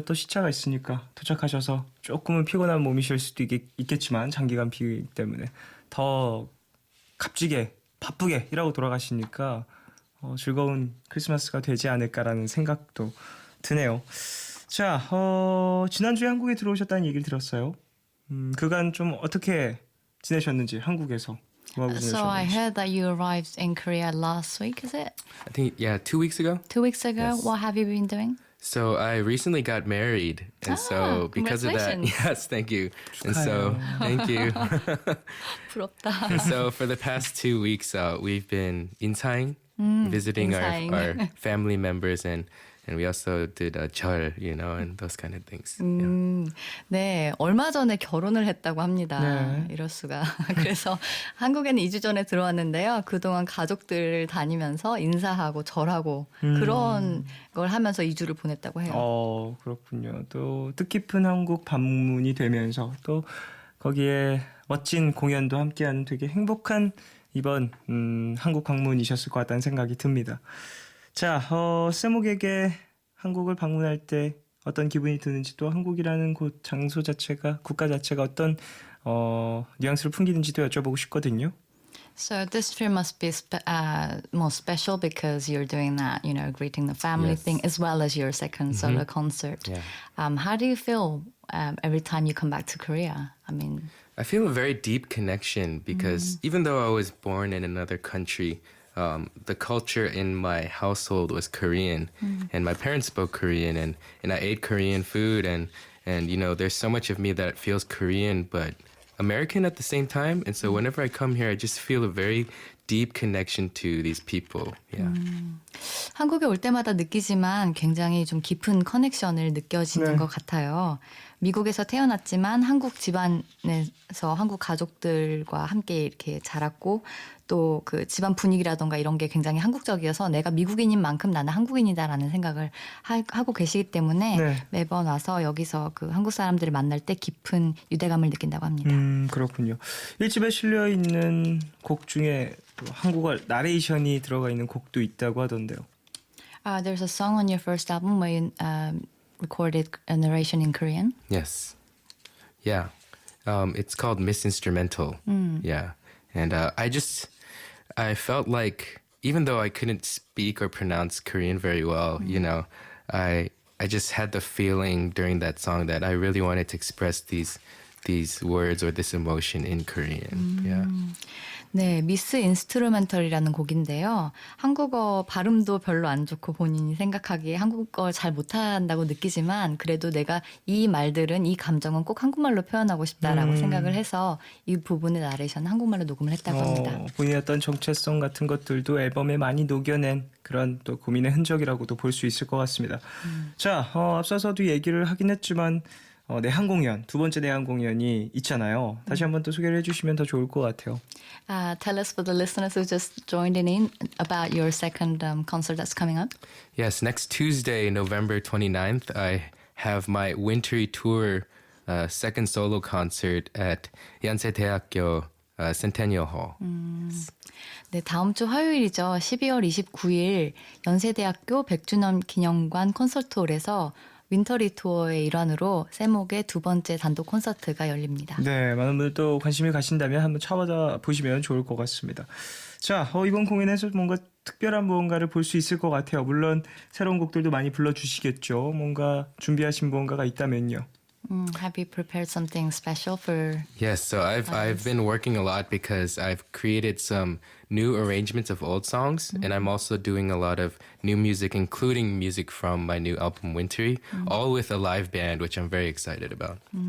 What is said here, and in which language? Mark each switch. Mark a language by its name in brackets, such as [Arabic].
[Korean] 또 시차가 있으니까 도착하셔서 조금은 피곤한 몸이실 수도 있겠지만 장기간 비행기 때문에 더 값지게 바쁘게 일하고 돌아가시니까 즐거운 크리스마스가 되지 않을까라는 생각도 드네요. 자, 지난주에 한국에 들어오셨다는 얘기를 들었어요. 그간 좀 어떻게 지내셨는지 한국에서 뭐하고 [English] So I [Korean] 지내셨는지. [English] heard that you arrived in Korea last week, is it? I think, 2 weeks ago. 2 weeks ago? Yes. What have you been doing? So I recently got married. And so because of that, congratulations. yes, thank you. And so, thank you. [Korean] 부럽다. [English] And so for the past 2 weeks, we've been 인사행, visiting [Korean] 인사행. [English] our family members, and we also did 절, and those kind of things. Yeah. [Korean] 네, 얼마 전에 결혼을 했다고 합니다. 네. 이럴 수가. 그래서 한국에는 2주 전에 들어왔는데요. 그동안 가족들 다니면서 인사하고 절하고 그런 걸 하면서 2주를 보냈다고 해요. 그렇군요. 또 뜻깊은 한국 방문이 되면서 또 거기에 멋진 공연도 함께하는 되게 행복한 이번 한국 방문이셨을 것 같다는 생각이 듭니다. 자, 세목에게 한국을 방문할 때 어떤 기분이 드는지 또 한국이라는 곳 장소 자체가 국가 자체가 어떤 뉘앙스를 풍기는지도 여쭤보고 싶거든요. [English] So this trip must be more special because you're doing that, greeting the family Yes. thing as well as your second solo concert. Yeah. How do you feel every time you come back to Korea? I mean, I feel a very deep connection because even though I was born in another country, the culture in my household was Korean, and my parents spoke Korean, and I ate Korean food, and there's so much of me that feels Korean but American at the same time, and so whenever I come here, I just feel a very deep connection to these people. Yeah. [Korean] 한국에 올 때마다 느끼지만 굉장히 좀 깊은 커넥션을 느껴지는 네. 것 같아요. 미국에서 태어났지만 한국 집안에서 한국 가족들과 함께 이렇게 자랐고 또 그 집안 분위기라던가 이런 게 굉장히 한국적이어서 내가 미국인인 만큼 나는 한국인이다라는 생각을 하고 계시기 때문에 네. 매번 와서 여기서 그 한국 사람들을 만날 때 깊은 유대감을 느낀다고 합니다. 그렇군요. 1집에 실려 있는 곡 중에 또 한국어 나레이션이 들어가 있는 곡도 있다고 하던데요. [English] There's a song on your first album where you recorded a narration in Korean. Yes. Yeah. It's called Miss Instrumental. Yeah. And I felt like even though I couldn't speak or pronounce Korean very well, I just had the feeling during that song that I really wanted to express these words or this emotion in Korean. Yeah. [Korean] 네, 미스 인스트루멘털이라는 곡인데요. 한국어 발음도 별로 안 좋고 본인이 생각하기에 한국어 잘 못한다고 느끼지만 그래도 내가 이 말들은 이 감정은 꼭 한국말로 표현하고 싶다라고 생각을 해서 이 부분의 나레이션 한국말로 녹음을 했다고 합니다. 본인의 어떤 정체성 같은 것들도 앨범에 많이 녹여낸 그런 또 고민의 흔적이라고도 볼 수 있을 것 같습니다. 자, 앞서서도 얘기를 하긴 했지만 내한 공연, 두 번째 내한 공연이 있잖아요. 다시 한번 또 소개를 해주시면 더 좋을 것 같아요. [English] Tell us for the listeners who just joined in about your second concert that's coming up. Yes, next Tuesday, November 29th, I have my wintry tour second solo concert at 연세대학교 Centennial Hall. [Korean] 네, 다음 주 화요일이죠. 12월 29일 연세대학교 100주년 기념관 콘서트홀에서 윈터리 투어의 일환으로 세목의 두 번째 단독 콘서트가 열립니다. 네, 많은 분들 또 관심이 가신다면 한번 찾아보다 보시면 좋을 것 같습니다. 자, 이번 공연에서 뭔가 특별한 무언가를 볼 수 있을 것 같아요. 물론 새로운 곡들도 많이 불러주시겠죠. 뭔가 준비하신 무언가가 있다면요. [English] Have you prepared something special for? Yes, so I've been working a lot because I've created some new arrangements of old songs, and I'm also doing a lot of new music, including music from my new album Wintry, all with a live band, which I'm very excited about.